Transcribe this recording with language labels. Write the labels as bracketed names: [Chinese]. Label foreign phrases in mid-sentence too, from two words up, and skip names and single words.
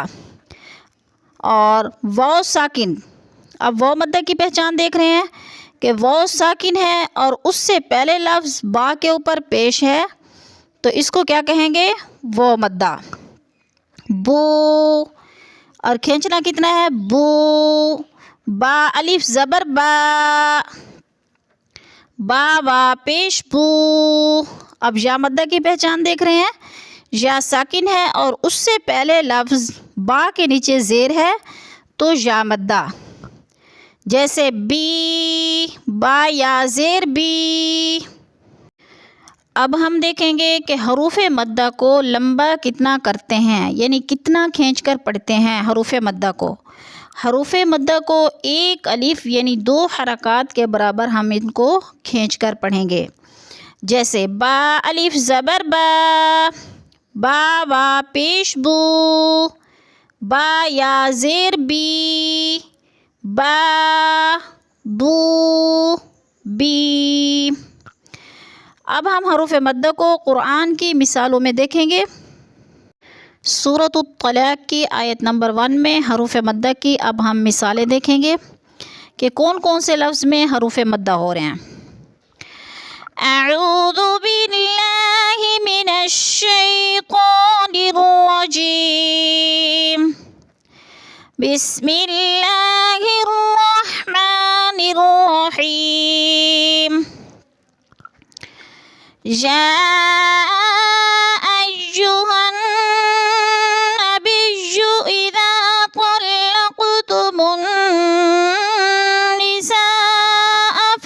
[Urdu] اور واو ساکن، اب واو مدہ کی پہچان دیکھ رہے ہیں کہ واو ساکن ہے اور اس سے پہلے لفظ با کے اوپر پیش ہے تو اس کو کیا کہیں گے، واو مدہ۔ بو، اور کھینچنا کتنا ہے، بو، با الف زبر با، با وا پیش بو۔ اب یا مدہ کی پہچان دیکھ رہے ہیں، یا ساکن ہے اور اس سے پہلے لفظ با کے نیچے زیر ہے تو یا مدہ، جیسے بی، با یا زیر بی۔ اب ہم دیکھیں گے کہ حروف مدہ کو لمبا کتنا کرتے ہیں، یعنی کتنا کھینچ کر پڑھتے ہیں حروف مدہ کو۔ حروف مدہ کو ایک الف یعنی 2 حرکات کے برابر ہم ان کو کھینچ کر پڑھیں گے، جیسے با الف زبر با، با وا پیش بو، با یا زیر بی، با بو بی۔ اب ہم حروف مدہ کو قرآن کی مثالوں میں دیکھیں گے۔ سورۃ الطلاق کی آیت نمبر 1 میں حروف مدہ کی اب ہم مثالیں دیکھیں گے کہ کون کون سے لفظ میں حروف مدہ ہو رہے ہیں۔ [Arabic] اعوذ باللہ من الشیطان الرجیم، بسم اللہ الرحمن الرحیم۔ یا ایھا النبی اذا طلقتم النساء